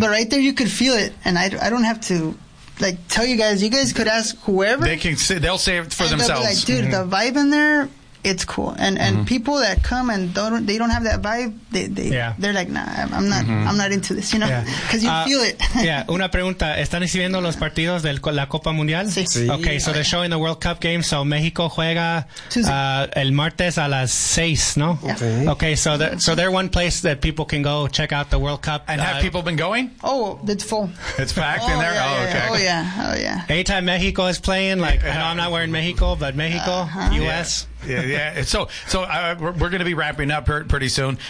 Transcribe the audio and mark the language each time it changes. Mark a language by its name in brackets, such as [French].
[English] But right there you could feel it. And I don't have to, like, tell you guys. You guys could ask whoever. They'll say it for themselves. Like, dude, mm-hmm. the vibe in there, it's cool. And mm-hmm. people that come and they don't have that vibe, they're like, nah, I'm not into this, you know? Because you feel it. Yeah, [Spanish] una pregunta. ¿Están recibiendo los partidos de la Copa Mundial? Sí. [English] Okay, so they're showing the World Cup game. So [Spanish] México juega el martes a las 6, ¿no? [English] Yeah. Okay, so they're one place that people can go check out the World Cup. And have people been going? Oh, it's full. It's packed in there? Oh, yeah. Anytime México is playing, like, I know I'm not wearing México, but México, U.S., Yeah. So we're going to be wrapping up pretty soon.